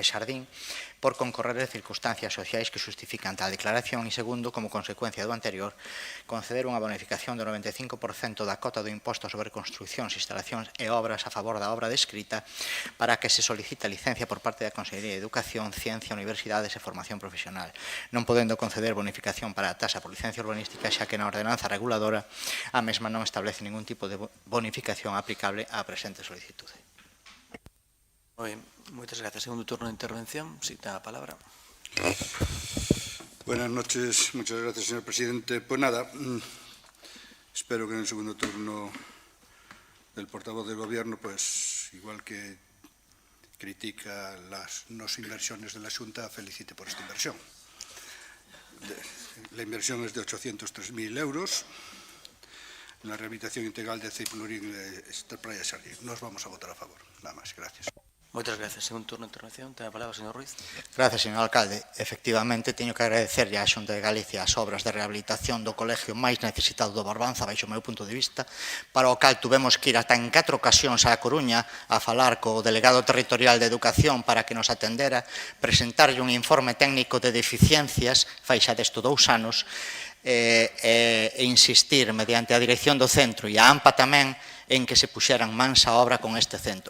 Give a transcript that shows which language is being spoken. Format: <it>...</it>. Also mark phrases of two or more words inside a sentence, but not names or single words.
<gl>Xardín por concorrer de circunstancias sociais que justifican tal declaración e, segundo, como consecuencia do anterior, conceder unha bonificación do 95% da cota do imposto sobre construcións, instalacións e obras a favor da obra descrita para que se solicita licencia por parte da Consellería de Educación, Ciencia, Universidades e Formación Profesional, non podendo conceder bonificación para a tasa por licencia urbanística, xa que na ordenanza reguladora a mesma non establece ningún tipo de bonificación aplicable á presente solicitude. Moitas gracias. Segundo turno de intervención. Sí, ten a palabra.</gl> <es>Buenas noches. Muchas gracias, señor presidente. Pues nada, espero que en el segundo turno del portavoz del Gobierno, pues igual que critica las no inversiones de la Xunta, felicite por esta inversión. La inversión es de 803.000 euros. La rehabilitación integral de CIP plurilingüe Praia Xardín. Nos vamos a votar a favor. Nada más. Gracias.</es> <gl>Moitas gracias. Segundo turno de intervención. Ten a palabra, señor Ruiz.</gl> <es>Gracias, señor alcalde.</es> <gl>Efectivamente, teño que agradecerlle á Xunta de Galicia as obras de rehabilitación do colegio máis necesitado do Barbanza, baixo o meu punto de vista, para o cal tuvemos que ir ata en 4 ocasións á Coruña a falar co delegado territorial de Educación para que nos atendera, presentarlle un informe técnico de deficiencias, fai xa desto 2 anos, e insistir mediante a dirección do centro e a AMPA tamén en que se puxeran mans a obra con este centro.</gl>